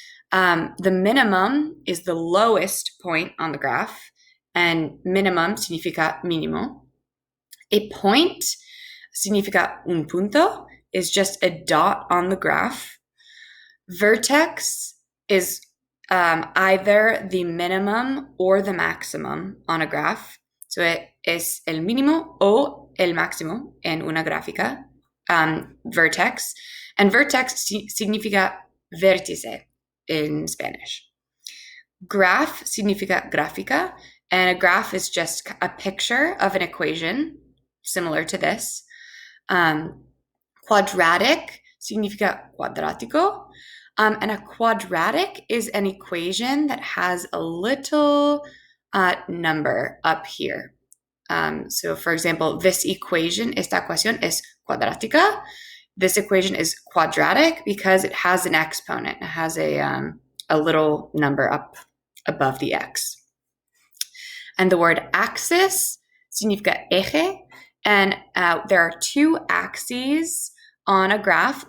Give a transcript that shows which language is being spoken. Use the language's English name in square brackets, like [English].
[English] The minimum is the lowest point on the graph, and minimum [Spanish] significa mínimo. [English] A point [Spanish] significa un punto, [English] is just a dot on the graph. Vertex is either the minimum or the maximum on a graph. [Spanish] So es el mínimo o el máximo en una gráfica. [English] Vertex. And vertex [Spanish] significa vértice [English] in Spanish. Graph [Spanish] significa gráfica, [English] and a graph is just a picture of an equation similar to this. Quadratic [Spanish] significa cuadrático, [English] and a quadratic is an equation that has a little number up here. So for example, this equation, [Spanish] esta ecuación es cuadrática. [English] This equation is quadratic because it has an exponent. It has a little number up above the x. And the word axis [Spanish] significa eje. [English] And there are two axes on a graph.